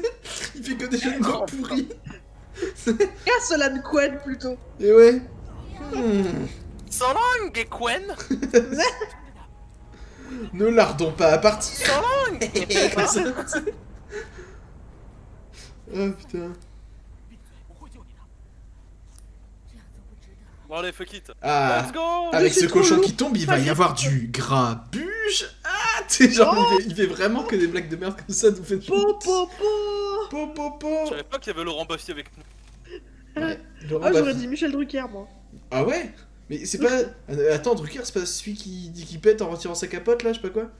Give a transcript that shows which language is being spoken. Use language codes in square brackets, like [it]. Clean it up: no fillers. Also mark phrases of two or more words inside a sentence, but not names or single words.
[fr] Il fait que des jeux de mots pourris. Castellan Quen plutôt. Et ouais. Hmm. [en] So long, Gwen. [fr] Ne lardons pas à partir. [en] So long. [fr] Comme ça, tu sais. Oh putain. [zh] 闭嘴，我会救你的。这样做不值得。 [fr] Bon allez, [en] fuck it. Ah. Let's go. [fr] Avec Je ce suis trop cochon lourd. qui tombe, il va y avoir du grabuge. Ah, tu sais, genre, il fait vraiment que des blagues de merde comme ça, nous fait Po po po. Po, po, po. Je savais pas qu'il y avait Laurent Baffy avec nous. Ouais, Laurent Ah, j'aurais Baffy. dit Michel Drucker, moi. Ah ouais? Mais c'est pas. Attends, Drucker, c'est pas celui qui dit qu'il pète en retirant sa capote là, je sais pas quoi?